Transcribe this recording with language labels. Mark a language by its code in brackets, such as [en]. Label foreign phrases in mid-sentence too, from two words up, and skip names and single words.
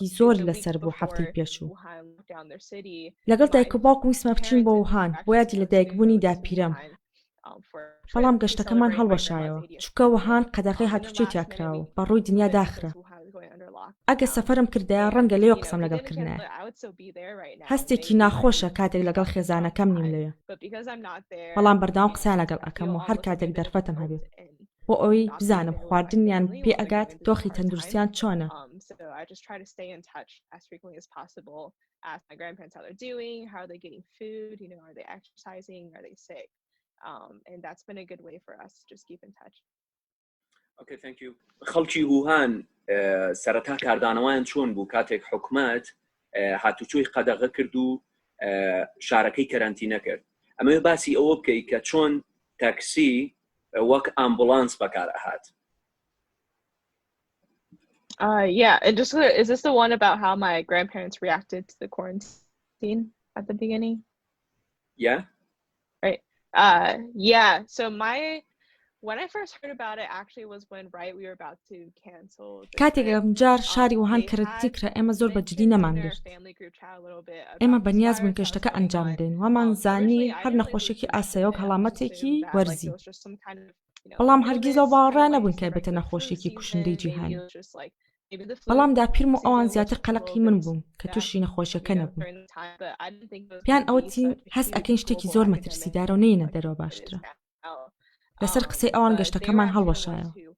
[ckb] زۆر لەسەر بوو هەفتەی پێشوو لەگەڵ دایک و باوکم ویسمە بچین بۆ وهان بۆ یادی لە دایکبوونی داپیرەم بەڵام گەشتەکەمان هەڵوەشایەوە چونکە وهان قەدەغەی هاتوچێ تیاکراوە بە ڕووی دنیا داخرە ئەگە سەفەرم کردایە ڕەنگە لێوە قسەم لەگەڵ کردنایە هەستێکی ناخۆشە کاتێک لەگەڵ خێزانەکەم نیم لێیە بەڵام بەردەوام قسە لەگەڵ ئەەکەم و هەر کاتێک دەرفەتم هەبێت بۆ ئەوەی بزانم خواردنیان پێ ئەگات دۆخی تەندروستیان چۆنە [en] ask my grandparents how they're doing, how are they getting food, you know, are they exercising, are they sick? And that's been a good way for us to just keep in touch. Okay, thank you. [ckb] خەڵکی وهان سەرەتا کاردانەوەیان چۆن بوو کاتێک حکومەت هاتوچۆی قەدەغە کرد و شارەکەی کەرانتینە کرد ئەمە باسی ئەوە بکەی کە چۆن تاکسی وەک ئامبولانس بەکار ئەهات. [en] Yeah, and just is this the one about how my grandparents reacted to the quarantine at the beginning? Yeah. Right. Yeah. So when I first heard about it actually was when we were about to cancel. [ckb] کاتێک جار شاری وهان کەرەنتینە کرا ئێمە زۆر بەجددی نەمانگرت ئێمە بەنیاز بوون کەشتەکە ئەنجام بدەین وەمان زانی هەر نەخۆشیێکی ئاساییە و هەڵامەتێکی وەرزی بەڵام هەرگیز لەو باوەڕان نەبوون کە بێتە نەخۆشیێکی کوشندەی جیهانی بەڵام داپیرم و ئەوان زیاتر قەلەقی من بووم کە تووشی نەخۆشیەکە نەبوون پیان ئەوەتی هەست ئەکەین شتێکی زۆر مەترسیدارە و نەینە دەرەوە باشترە لەسەر قسەی ئەوان گەشتەکەمان هەڵوەشایەوە